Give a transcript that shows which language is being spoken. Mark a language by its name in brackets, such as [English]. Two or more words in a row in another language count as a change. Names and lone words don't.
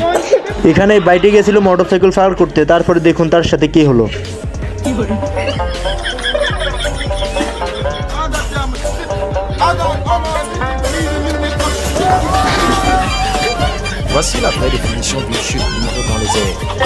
[Bangla] এখানে বাইরে গেছিল মোটরসাইকেল পার করতে, তারপরে দেখুন তার সাথে কি হলো। [French] Voici la vraie définition d'une chute libre dans les airs.